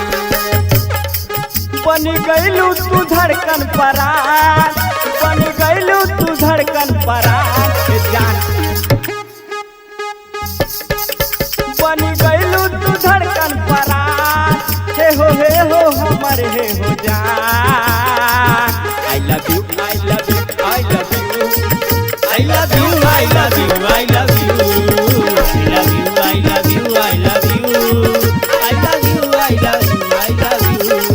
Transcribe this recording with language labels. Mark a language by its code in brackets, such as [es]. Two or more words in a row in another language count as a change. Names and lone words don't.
[bho] बन गईलू तू धड़कन परान, बन गईलू तू धड़कन परान ए जान। बन गईलू तू धड़कन परान, हे हो हमर हे हो जान। [en] I love you I love you I love you I love you, I love you, I love you, I love you, I love you, I love you, I love you, I love you, I love you।